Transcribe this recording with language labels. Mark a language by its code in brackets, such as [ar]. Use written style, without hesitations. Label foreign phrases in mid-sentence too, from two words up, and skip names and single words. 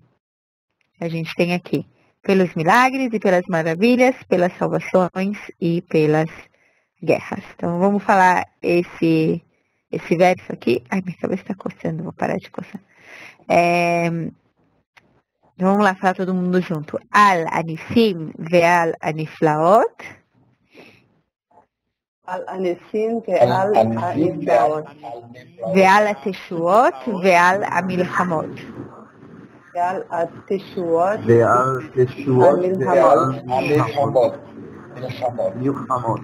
[pt] A gente tem aqui pelos milagres e pelas maravilhas, pelas salvações e pelas guerras. Então, vamos falar esse verso aqui. Ai, minha cabeça está coçando, vou parar de coçar. Vamos lá falar todo mundo junto. [he] על הניסים ועל הנפלאות. על הניסים ועל הנפלאות. ועל התשועות ועל המלחמות. ועל התשועות Milhamot.